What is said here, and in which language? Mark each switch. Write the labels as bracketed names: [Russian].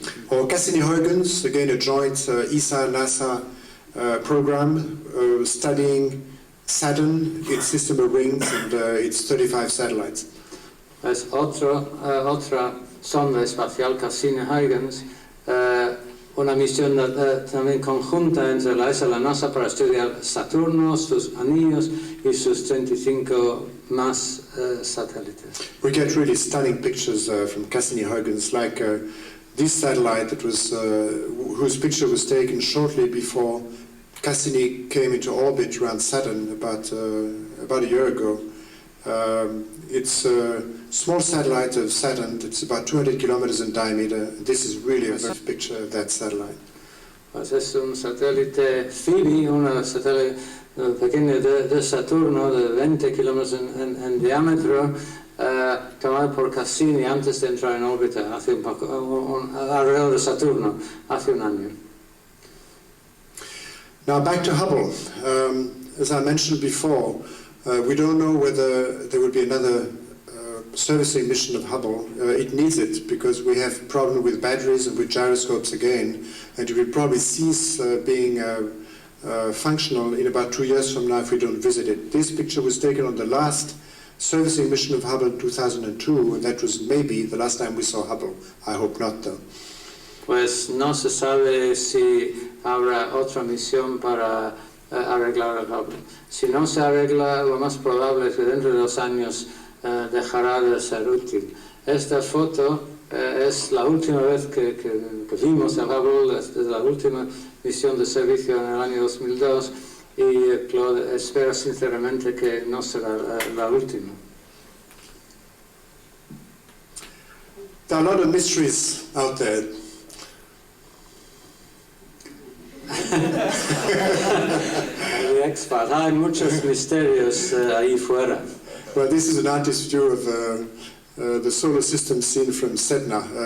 [English] Or Cassini-Huygens, again a joint ESA-NASA program studying Saturn, its system of rings and its 35 satellites. [Spanish] Es otra sonda espacial, Cassini-Huygens, una misión también conjunta entre la ESA y la NASA para estudiar Saturno, sus anillos y sus 35 más satélites. [English] We get really stunning pictures from Cassini-Huygens, like this satellite that was, whose picture was taken shortly before Cassini came into orbit around Saturn about a year ago. It's a small satellite of Saturn that's about 200 kilometers in diameter. This is really a nice picture of that satellite. [Spanish] Pues es un satélite Phoebe, un satélite pequeño de Saturno de 20 kilómetros en diámetro, tomado por Cassini antes de entrar en órbita, hace un poco, alrededor de Saturno, hace un año. [English] Now back to Hubble. As I mentioned before, we don't know whether there will be another servicing mission of Hubble. It needs it because we have a problem with batteries and with gyroscopes again, and it will probably cease being functional in about 2 years from now if we don't visit it. This picture was taken on the last servicing mission of Hubble in 2002, and that was maybe the last time we saw Hubble. I hope not, though. [Spanish] Pues no se sabe si habrá otra misión para arreglar el Hubble. Si no se arregla, lo más probable es que dentro de 2 años dejará de ser útil. Esta foto es la última vez que vimos el Hubble, desde la última misión de servicio en el año 2002, y Claude espera sinceramente que no será la última. [English] There are a lot of mysteries out there. The expert. [Spanish] Hay muchos misterios ahí fuera. [English] Well, this is an artist's view of the solar system seen from Sedna.